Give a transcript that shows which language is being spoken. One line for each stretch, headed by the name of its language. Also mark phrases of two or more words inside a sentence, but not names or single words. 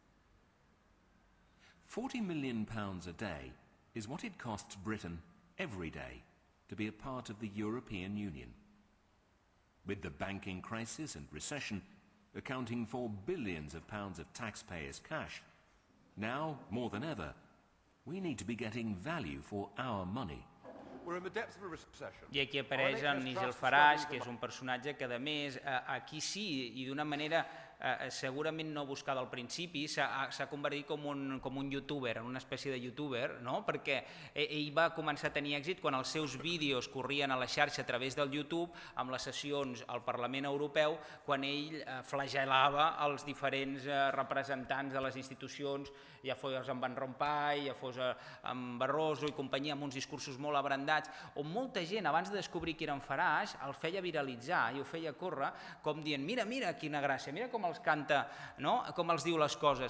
English: £40 million a day is what it costs Britain every day to be a part of the European Union. With the banking crisis and recession accounting for billions of pounds of taxpayers' cash, now, more than ever, we need to be getting value for our money.
Catalan: I aquí apareix el Nigel Farage, que és un personatge que, a més, aquí sí, i d'una manera segurament no buscada al principi, s'ha convertit com un youtuber, en una espècie de youtuber, perquè ell va començar a tenir èxit quan els seus vídeos corrien a la xarxa a través del YouTube, amb les sessions al Parlament Europeu, quan ell flagel·lava els diferents representants de les institucions, ja fos amb Van Rompuy, ja fos amb Barroso i companyia, amb uns discursos molt abrandats, on molta gent, abans de descobrir qui era en Farage, el feia viralitzar i ho feia córrer, com dient, mira, mira, quina gràcia, mira com els canta, com els diu les coses.